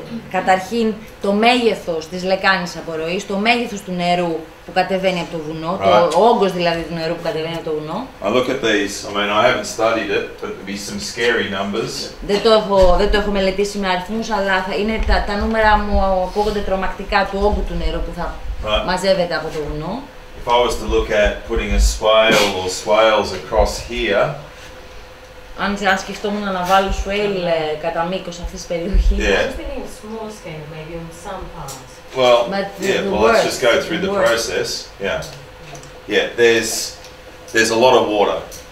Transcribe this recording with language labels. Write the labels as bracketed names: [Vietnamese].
[Greek] Καταρχήν το μέγεθος της λεκάνης απορροής, το μέγεθος του νερού που κατεβαίνει από το βουνό, ο όγκος δηλαδή του νερού που κατεβαίνει από το βουνό. [English] I look at these, I mean I haven't studied it, but there'll be some scary numbers. [Greek] Δεν το έχω μελετήσει με αριθμούς, αλλά είναι τα νούμερα μου ακούγονται τρομακτικά του όγκου του νερού που θα μαζεύεται από το βουνό. [English] If I was to look at putting a swale or swales across here, [Greek] αν σκεφτόμουν να βάλω swale κατά μήκος αυτής της περιοχής. [English] Small scale, maybe on some parts. Well, let's just go through the process. Yeah, there's a lot of water.